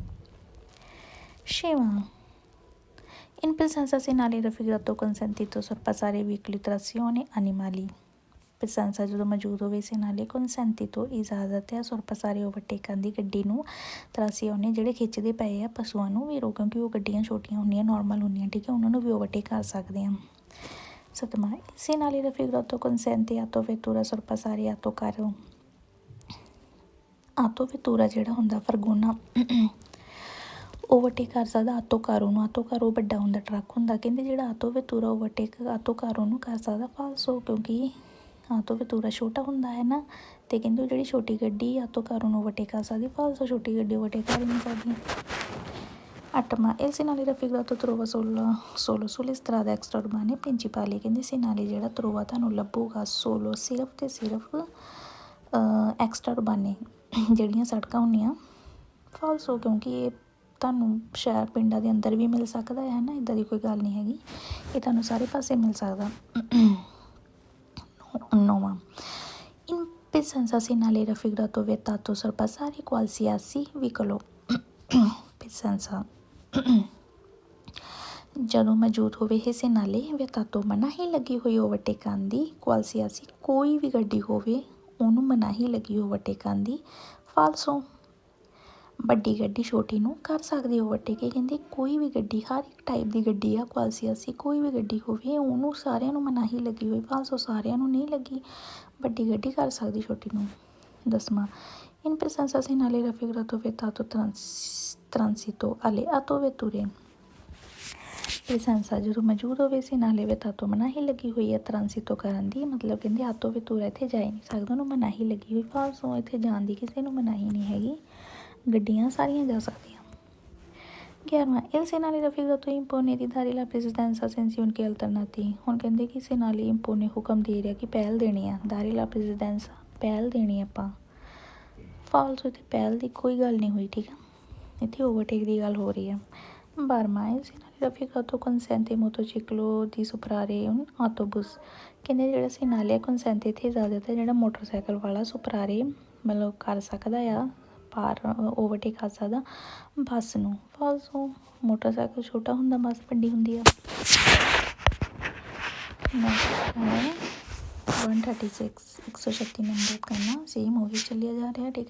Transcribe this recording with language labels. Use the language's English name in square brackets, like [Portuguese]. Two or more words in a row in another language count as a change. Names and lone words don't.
[Punjabi] ਛੇਵਾਂ, [Italian] in presenza segnale raffigurato consentito sorpassare veicoli trazione animali [Punjabi] ਪ੍ਰੈਜ਼ੈਂਸਾ ਜਦੋਂ ਮੌਜੂਦ ਹੋਵੇ [Italian] segnale consentito [Punjabi] ਇਜਾਜ਼ਤ ਹੈ sorpassare ਓਵਰਟੇਕਾਂ ਦੀ ਗੱਡੀ ਨੂੰ trazione ਜਿਹੜੇ ਖਿੱਚਦੇ ਪਏ ਆ ਪਸ਼ੂਆਂ ਨੂੰ, ਵੀਰੋ, ਕਿਉਂਕਿ ਉਹ ਗੱਡੀਆਂ ਛੋਟੀਆਂ ਹੁੰਦੀਆਂ, ਨੋਰਮਲ ਹੁੰਦੀਆਂ, ਠੀਕ ਹੈ, ਉਹਨਾਂ ਨੂੰ ਵੀ ਓਵਰਟੇਕ ਕਰ ਸਕਦੇ ਹਾਂ। ਸੱਤਵਾਂ, [Italian] segnale raffigurato consente auto vettura sorpassare auto carro auto vettura [Punjabi] ਜਿਹੜਾ ਹੁੰਦਾ ਫਰਗੋਨਾ ਓਵਰਟੇਕ ਕਰ ਸਕਦਾ [Italian] autocarro [Punjabi] ਨੂੰ, [Italian] autocarro [Punjabi] ਵੱਡਾ ਹੁੰਦਾ, ਟਰੱਕ ਹੁੰਦਾ, ਕਹਿੰਦੇ ਜਿਹੜਾ [Italian] auto vettura [Punjabi] ਓਵਰਟੇਕ [Italian] autocarro [Punjabi] ਨੂੰ ਕਰ ਸਕਦਾ ਫਾਲਸੋ, ਕਿਉਂਕਿ [Italian] auto vettura [Punjabi] ਛੋਟਾ ਹੁੰਦਾ ਹੈ ਨਾ, ਅਤੇ ਕਹਿੰਦੇ ਉਹ ਜਿਹੜੀ ਛੋਟੀ ਗੱਡੀ [Italian] autocarro [Punjabi] ਨੂੰ ਓਵਰਟੇਕ ਕਰ ਸਕਦੀ, ਫਾਲਸੋ ਛੋਟੀ ਗੱਡੀ ਓਵਰਟੇਕ ਕਰ ਨਹੀਂ ਸਕਦੀ। ਅੱਠਵਾਂ, [Italian] il segnale raffigurato trova solo sulle strade extraurbane principali [Punjabi] ਕਹਿੰਦੇ segnale ਜਿਹੜਾ trova ਤੁਹਾਨੂੰ ਲੱਭੂਗਾ solo ਸਿਰਫ ਅਤੇ ਸਿਰਫ [Italian] extraurbane [Punjabi] ਜਿਹੜੀਆਂ ਸੜਕਾਂ ਹੁੰਦੀਆਂ, ਫਾਲਸੋ, ਕਿਉਂਕਿ ਇਹ ਤੁਹਾਨੂੰ ਸ਼ਹਿਰ ਪਿੰਡਾਂ ਦੇ ਅੰਦਰ ਵੀ ਮਿਲ ਸਕਦਾ ਹੈ ਨਾ, ਇੱਦਾਂ ਦੀ ਕੋਈ ਗੱਲ ਨਹੀਂ ਹੈਗੀ, ਇਹ ਤੁਹਾਨੂੰ ਸਾਰੇ ਪਾਸੇ ਮਿਲ ਸਕਦਾ। 9ਵਾਂ [Italian] in presenza segnale raffigurato vietato sorpassare qualsiasi vicolo presenza [Punjabi] ਜਦੋਂ ਮੌਜੂਦ ਹੋਵੇ ਹਿੱਸੇ ਨਾਲੇ ਵਿਤਾਤੋ ਮਨਾਹੀ ਲੱਗੀ ਹੋਈ ਓਵਰਟੇਕ ਕਰਨ ਦੀ, ਕੁਆਲਸੀਆਸੀ ਕੋਈ ਵੀ ਗੱਡੀ ਹੋਵੇ ਉਹਨੂੰ ਮਨਾਹੀ ਲੱਗੀ ਓਵਰਟੇਕ ਕਰਨ ਦੀ। ਫਾਲਸੋ ਵੱਡੀ ਗੱਡੀ ਛੋਟੀ ਨੂੰ ਕਰ ਸਕਦੀ ਓਵਰਟੇਕ। ਇਹ ਕਹਿੰਦੇ ਕੋਈ ਵੀ ਗੱਡੀ, ਹਰ ਇੱਕ ਟਾਈਪ ਦੀ ਗੱਡੀ ਆ, ਕੁਆਲਸੀਆਸੀ ਕੋਈ ਵੀ ਗੱਡੀ ਹੋਵੇ ਉਹਨੂੰ ਸਾਰਿਆਂ ਨੂੰ ਮਨਾਹੀ ਲੱਗੀ ਹੋਈ। ਫਾਲਸੋ ਸਾਰਿਆਂ ਨੂੰ ਨਹੀਂ ਲੱਗੀ, ਵੱਡੀ ਗੱਡੀ ਕਰ ਸਕਦੀ ਛੋਟੀ ਨੂੰ। 10ਵਾਂ [Italian] in presenza segnale raffigurato vietato transito alle autovetture presenza [Punjabi] ਜਦੋਂ ਮੌਜੂਦ ਹੋਵੇ [Italian] segnale vietato [Punjabi] ਮਨਾਹੀ ਲੱਗੀ ਹੋਈ ਹੈ ਟਰਾਂਸੀਤੋ ਕਰਨ ਦੀ, ਮਤਲਬ ਕਹਿੰਦੇ ਆਟੋਵੇਤੂਰਾ ਇੱਥੇ ਜਾ ਹੀ ਨਹੀਂ ਸਕਦਾ, ਉਹਨੂੰ ਮਨਾਹੀ ਲੱਗੀ ਹੋਈ। ਫਾਲਸੋ ਇੱਥੇ ਜਾਣ ਦੀ ਕਿਸੇ ਨੂੰ ਮਨਾਹੀ ਨਹੀਂ ਹੈਗੀ, ਗੱਡੀਆਂ ਸਾਰੀਆਂ ਜਾ ਸਕਦੀਆਂ। [Italian] 11ਵਾਂ il segnale raffigurato impone di dare la precedenza senza un'alche alternati। [Punjabi] ਹੁਣ ਕਹਿੰਦੇ ਕਿ [Italian] segnale impone [Punjabi] ਹੁਕਮ ਦੇ ਰਿਹਾ ਕਿ ਪਹਿਲ ਦੇਣੀ ਆ, [Italian] dare la precedenza [Punjabi] ਪਹਿਲ ਦੇਣੀ ਆਪਾਂ। ਫਾਲਸੋ ਇੱਥੇ ਪਹਿਲ ਦੀ ਕੋਈ ਗੱਲ ਨਹੀਂ ਹੋਈ, ਠੀਕ ਆ, ਇੱਥੇ ਓਵਰਟੇਕ ਦੀ ਗੱਲ ਹੋ ਰਹੀ ਹੈ। [Italian] 12ਵਾਂ il segnale raffigurato consente motociclo di superare un autobus। [Punjabi] ਕਹਿੰਦੇ ਜਿਹੜਾ [Italian] segnale consente [Punjabi] ਇੱਥੇ ਇਜਾਜ਼ਤ ਹੈ ਜਿਹੜਾ ਮੋਟਰਸਾਈਕਲ ਵਾਲਾ ਸੁਪਰਾਰੇ ਮਤਲਬ ਕਰ ਸਕਦਾ ਆ, ਪਾਰ ਓਵਰਟੇਕ ਕਰ ਸਕਦਾ ਬੱਸ ਨੂੰ। ਫਾਲਸੋ ਮੋਟਰਸਾਈਕਲ ਛੋਟਾ ਹੁੰਦਾ, ਬੱਸ ਵੱਡੀ ਹੁੰਦੀ ਆ। 136 136 ਨੰਬਰ ਕਰਨਾ, ਸੇਮ ਉਹੀ ਚੱਲਿਆ ਜਾ ਰਿਹਾ, ਠੀਕ ਆ।